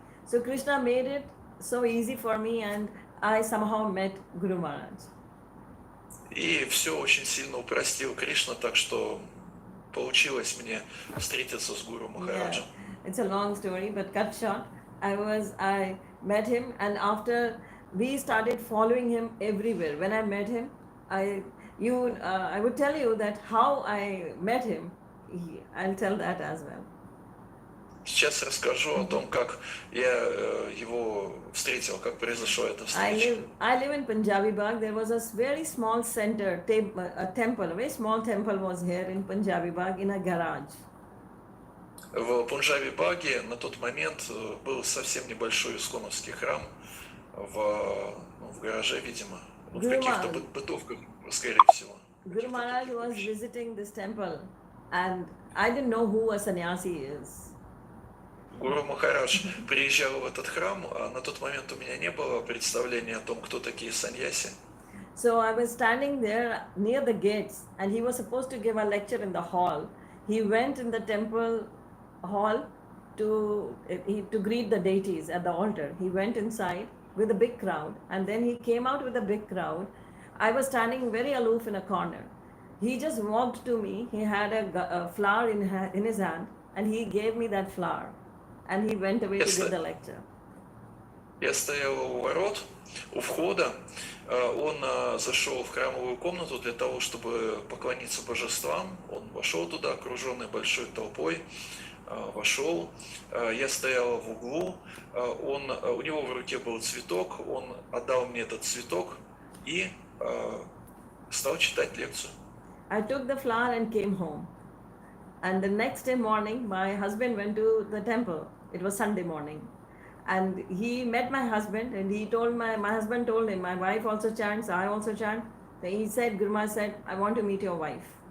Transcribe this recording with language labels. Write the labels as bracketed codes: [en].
[en] So Krishna made it so easy for me, and I somehow met Guru Maharaj. [ru] и все очень сильно упростил Кришна, так что получилось мне встретиться с Гуру [en] Yeah, [ru] Махараджем. [en] it's a long story, but cut short. I met him, and after we started following him everywhere. When I met him, I would tell you that how I met him. I'll tell that as well. [ru] Сейчас расскажу о том, как я его встретил, как произошла эта встреча. [en] I live in Punjabi Bagh. There was a very small center, a temple, a very small temple was here in Punjabi Bagh in a garage. [ru] В Пунджаби-Баге на тот момент был совсем небольшой исконовский храм в гараже, видимо, в каких-то бытовках, скорее всего. [en] Guru Maharaj was visiting this temple, and I didn't know who a sannyasi is. [ru] Гуру Махарадж приезжал в этот храм, а на тот момент у меня не было представления о том, кто такие саньяси. [en] So I was standing there near the gates, and he was supposed to give a lecture in the hall. He went in the temple hall to greet the deities at the altar. He went inside with a big crowd, and then he came out with a big crowd. I was standing very aloof in a corner. He just walked to me. He had a flower in his hand, and he gave me that flower, and he went away to give the lecture. [ru] Я стоял у ворот, у входа. Он зашел в храмовую комнату для того, чтобы поклониться божествам. Он вошел туда, окруженный большой толпой. Вошел, я стоял в углу, у него в руке был цветок, он отдал мне этот цветок и стал читать лекцию. [en] I took the flower and came home. And the next day morning, my husband went to the temple. It was Sunday morning. And he met my husband, and he told my husband told him, my wife also chants, I also chant. So he said, Guru Maharaj said, I want to meet your wife.